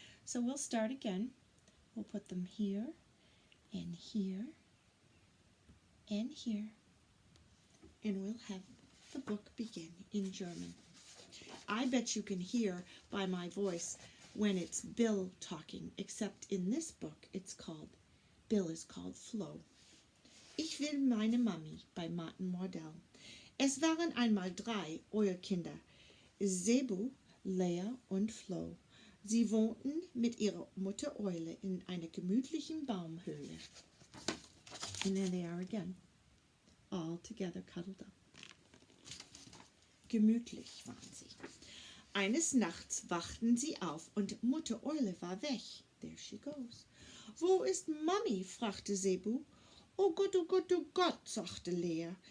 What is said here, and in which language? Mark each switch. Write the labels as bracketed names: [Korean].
[English] So we'll start again. We'll put them here, and here, and here. And we'll have the book begin in German. I bet you can hear by my voice when it's Bill talking, except in this book Bill is called Flo. [German] Ich will meine Mami bei Martin Wardell. Es waren einmal 3 Eulkinder, Zebu, Lea und Flo. Sie wohnten mit ihrer Mutter Eule in einer gemütlichen Baumhöhle. [English] And there they are again, all together cuddled up. [German] Gemütlich waren sie. Eines Nachts wachten sie auf und Mutter Eule war weg. [English] There she goes. [German] "Wo ist Mami?" fragte Zebu. Oh Gott, oh Gott, sagte Lea.